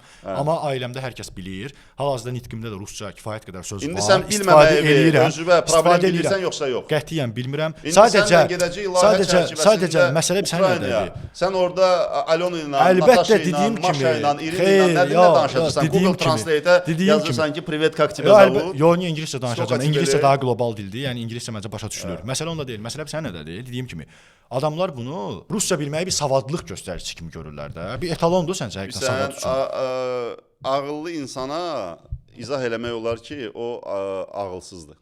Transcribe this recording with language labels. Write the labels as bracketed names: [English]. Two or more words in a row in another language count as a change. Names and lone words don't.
[Azerbaijani] Amma ailəmdə hər kəs bilir. Hal-hazırda nitqimdə də rusca kifayət qədər söz var. İndi sən bilməməyi özünə problem bilirsən yoxsa yox? Qətiyyən bilmirəm. Sadəcə məsələ sən nədədir? Sən orada Alona ilə, Natasha ilə, Maşa ilə, İrina ilə nədən danışacaqsan? Google Translate-ə yazırsan ki, [Russian] privet, как тебя зовут? [Azerbaijani] Yox, niyə ingiliscə danışacağam? İngiliscə daha qlobal dildir. Yəni ingiliscə məncə başa düşülür. Məsələ onda deyil. Məsələ sən nədədir? Dediyim kimi, adamlar bunu rusca bilməyi bir savadlıq göstəricisi kimi görürlər də. Bir etalondur səncə həqiqətən savad üçün. Ağıllı insana izah eləmək olar ki, o ağılsızdır.